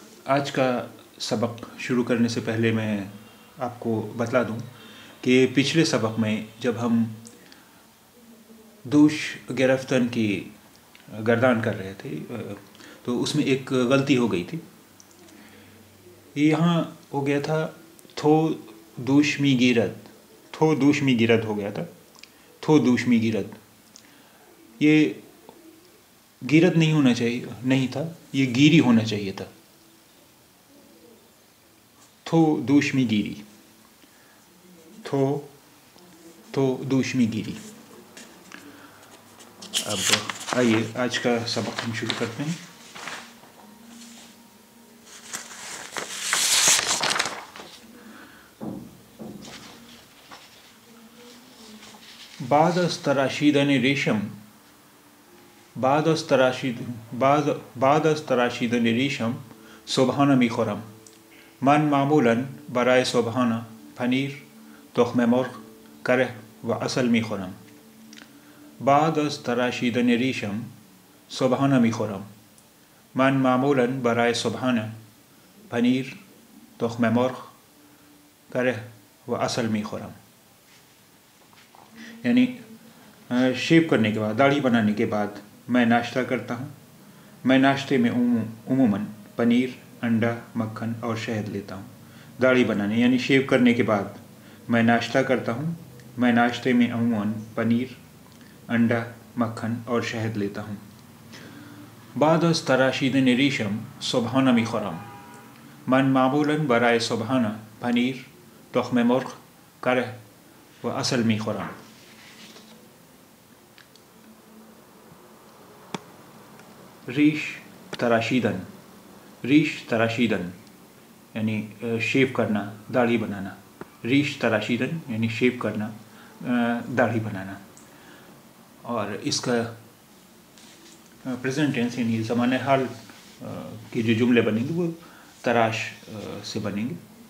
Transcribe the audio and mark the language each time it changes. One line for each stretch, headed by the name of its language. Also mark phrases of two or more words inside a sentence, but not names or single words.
Urdu: آج کا سبق شروع کرنے سے پہلے میں آپ کو بتلا دوں کہ پچھلے سبق میں جب ہم
Persian: دوش گرفتن
Urdu: کی گردان کر رہے تھے تو اس میں ایک غلطی ہو گئی تھی. یہاں ہو گیا تھا
Persian: تھو دوش می گیرد، تھو دوش می گیرد
Urdu: ہو گیا تھا،
Persian: تھو دوش می گیرد.
Urdu: یہ گیرد نہیں ہونا چاہیے، نہیں تھا، یہ گیری ہونا چاہیے تھا.
Persian: تھو دوش می گیری، تھو دوش می گیری.
Urdu: اب آئیے آج کا سبق ہم شروع کرتے ہیں.
Persian: بعد از تراشیدن ریشم، بعد از تراشیدن ریشم صبحانه میخورم. من معمولا برای صبحانه پنیر، تخم مرغ، کره و عسل میخورم. بعد از تراشیدن ریشم صبحانه میخورم. من معمولا برای صبحانه پنیر، تخم مرغ، کره و عسل میخورم.
Urdu: یعنی شیو کرنے کے بعد، داڑھی بنانے کے بعد میں ناشتہ کرتا ہوں. میں ناشتے میں عموماً پنیر، انڈا، مکھن اور شہد لیتا ہوں. داڑھی بنانے یعنی شیو کرنے کے بعد میں ناشتہ کرتا ہوں. میں ناشتے میں عموماً پنیر، انڈا، مکھن اور شہد لیتا ہوں.
Persian: بعد از تراشیدن ریشم صبحانه میخورم. من معمولاً برای صبحانه پنیر، تخم مرغ، کره و عسل میخورم. ریش تراشیدن، ریش تراشیدن
Urdu: یعنی شیو کرنا، داڑھی بنانا.
Persian: ریش تراشیدن
Urdu: یعنی شیو کرنا، داڑھی بنانا. اور اس کا
English: present tense
Urdu: یعنی زمانہ حال کے جو جملے بنیں گے وہ تراش سے بنیں گے.